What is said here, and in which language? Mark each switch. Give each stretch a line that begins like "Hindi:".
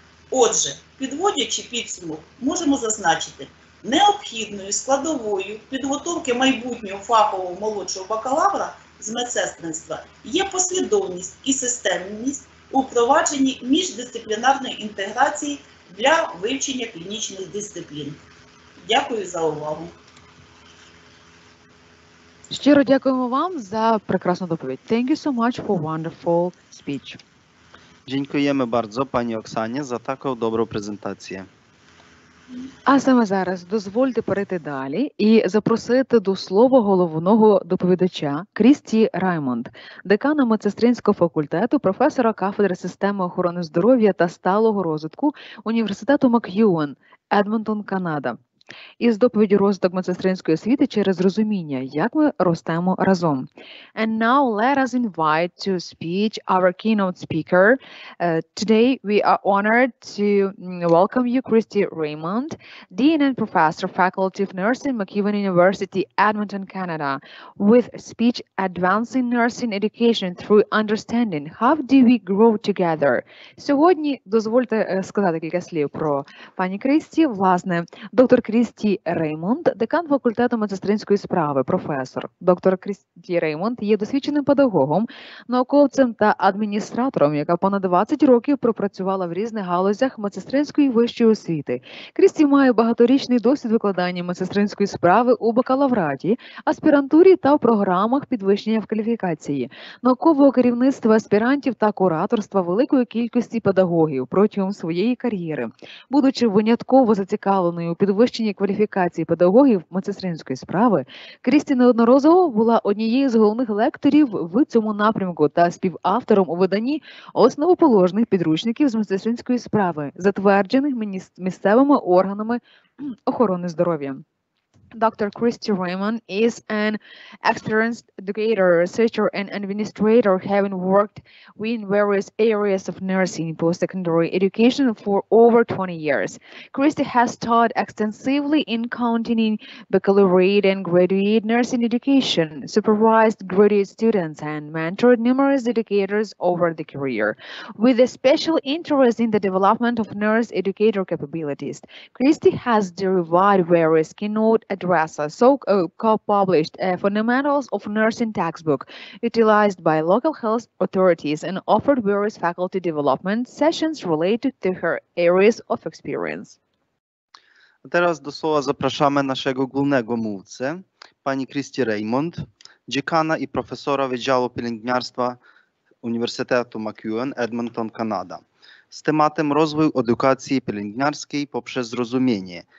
Ukrainian: Отже, підводячи підсумок, можемо зазначити, необхідною складовою підготовки майбутнього фахового молодшого бакалавра з медсестринства є послідовність і системність у впровадженні міждисциплінарної інтеграції для вивчення клінічних дисциплін. Дякую за увагу. Щиро дякуємо вам за прекрасну доповідь.
English: Thank you so much for wonderful speech.
Polish: Dziękujemy bardzo Pani Oksanie za taką dobrą prezentację.
Ukrainian: А саме зараз дозвольте перейти далі і запросити до слова головного доповідача Крісті Раймонд, декана медсестринського факультету, професора кафедри системи охорони здоров'я та сталого розвитку університету MacEwan, Едмонтон, Канада. Із доповіді розвиток медсестринської освіти через розуміння, як ми ростемо разом.
English: And now let us invite to speech our keynote speaker. Today we are honored to welcome you, Christie Raymond, Dean and Professor, Faculty of Nursing, MacEwan University, Edmonton, Canada, with speech Advancing Nursing Education through Understanding. How do we grow together?
Ukrainian: Сьогодні дозвольте сказати кілька слів про пані Крісті. Власне, доктор Крісті Реймонд, декан факультету медсестринської справи, професор. Доктор Крісті Реймонд є досвідченим педагогом, науковцем та адміністратором, яка понад 20 років пропрацювала в різних галузях медсестринської вищої освіти. Крісті має багаторічний досвід викладання медсестринської справи у бакалавраті, аспірантурі та в програмах підвищення в кваліфікації, наукового керівництва аспірантів та кураторства великої кількості педагогів протягом своєї кар'єри. Будучи винятково зацікавленою у підвищенні кваліфікації педагогів медсестринської справи, Крісті неодноразово була однією з головних лекторів в цьому напрямку та співавтором у виданні основоположних підручників з медсестринської справи, затверджених місцевими органами охорони здоров'я.
English: Dr. Christie Raymond is an experienced educator, researcher, and administrator, having worked in various areas of nursing post-secondary education for over 20 years. Christie has taught extensively in continuing baccalaureate and graduate nursing education, supervised graduate students, and mentored numerous educators over the career. With a special interest in the development of nurse educator capabilities, Christie has derived various keynote addresses, co-published Fundamentals of Nursing textbook utilized by local health authorities, and offered various faculty development sessions related to her areas of experience.
Polish: Teraz do słowa zapraszamy naszego głównego mówcę, pani Christie Raymond, dziekana i profesora Wydziału Pielęgniarstwa Uniwersytetu MacEwan, Edmonton, Kanada, z tematem rozwój edukacji pielęgniarskiej poprzez zrozumienie.